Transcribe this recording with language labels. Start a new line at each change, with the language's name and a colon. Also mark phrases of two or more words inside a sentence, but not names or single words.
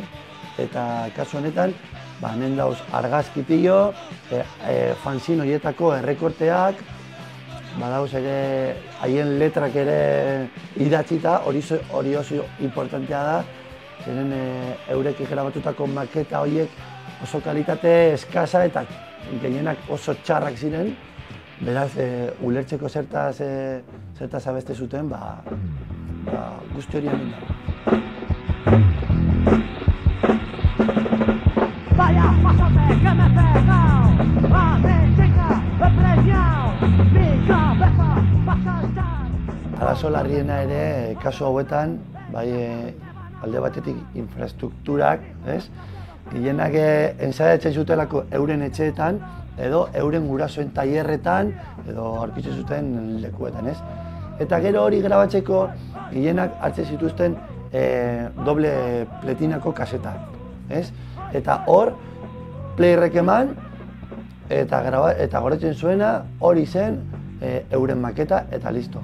Basque: Eta kasu honetan, hemen dauz argazki pilo, fanzin horietako errekorteak, badauz ere haien letrak ere idatzita, hori oso importantea da, zeren eurek grabatutako maketa horiek oso kalitate eskasa eta gehienak oso txarrak ziren, beraz, ulertzeko zertaz abeste zuten, guzti hori hemen dago.
Spanish: Vaya, pásate, que me he pegado, chica, he preñado, mi cabeza va a saltar.
Basque: Arazo larriena ere, kasu hauetan, alde batetik infrastrukturak, gehienak ensaiatzen zutelako euren etxeetan, edo euren gurasoen tailerretan, edo aurkitzen zuten lekuetan, Eta gero hori grabatzeko, gehienak hartzen zituzten doble pletinako kasetak, Eta hor, playerrek eman, eta goretzen zuena, hori zen euren maketa, eta listo.